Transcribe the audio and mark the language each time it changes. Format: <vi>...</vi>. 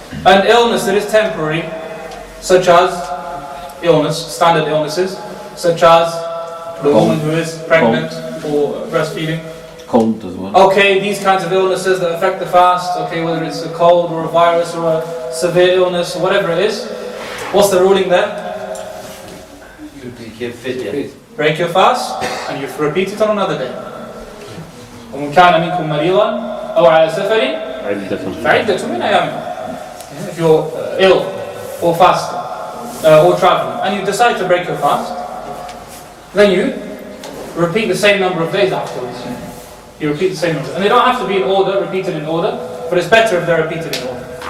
<en>An illness that is temporary, such as standard illnesses, such as the woman who is pregnant or breastfeeding. Cold as well. Okay, these kinds of illnesses that affect the fast, okay, whether it's a cold or a virus or a severe illness or whatever it is, what's the ruling there? Break your fast and you repeat it on another day.</en> <ar>ومن كان منكم مريضا أو على سفر فعدة من أيام.</ar> <en>If you're ill or fasting or traveling and you decide to break your fast, then you repeat the same number of days afterwards. You repeat the same number, and they don't have to be in order, repeated in order, but it's better if they're repeated in order.</en>